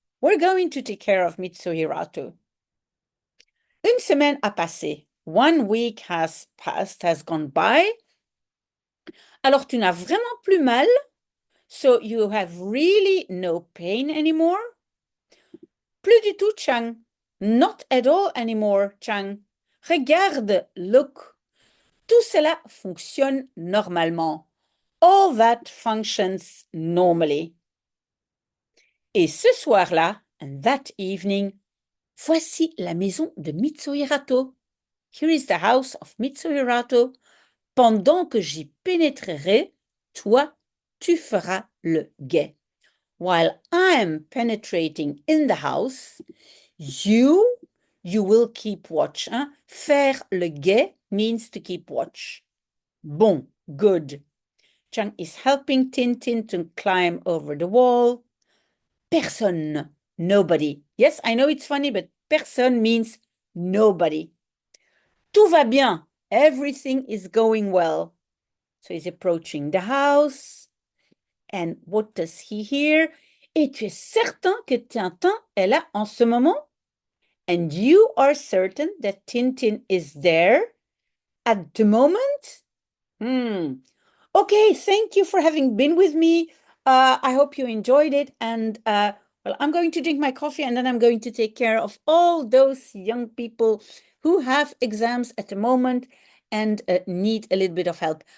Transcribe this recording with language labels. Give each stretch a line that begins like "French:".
English: We're going to take care of Mitsuhirato.
French: Une semaine a passé.
English: 1 week has passed, has gone by.
French: Alors, tu n'as vraiment plus mal.
English: So you have really no pain anymore.
French: Plus du tout, Chang.
English: Not at all anymore, Chang.
French: Regarde, look. Tout cela fonctionne normalement.
English: All that functions normally.
French: Et ce soir-là,
English: and that evening,
French: voici la maison de Mitsuhirato.
English: Here is the house of Mitsuhirato.
French: Pendant que j'y pénétrerai, toi, tu feras le guet.
English: While I'm penetrating in the house, you will keep watch. Faire le guet means to keep watch. Bon, good. Chang is helping Tintin to climb over the wall. Personne, nobody. Yes, I know it's funny, but personne means nobody.
French: Tout va bien.
English: Everything is going well. So he's approaching the house. And what does he hear?
French: Et tu es certain que Tintin est là en ce moment?
English: And you are certain that Tintin is there at the moment? Okay, thank you for having been with me. I hope you enjoyed it. And well, I'm going to drink my coffee and then I'm going to take care of all those young people who have exams at the moment and need a little bit of help.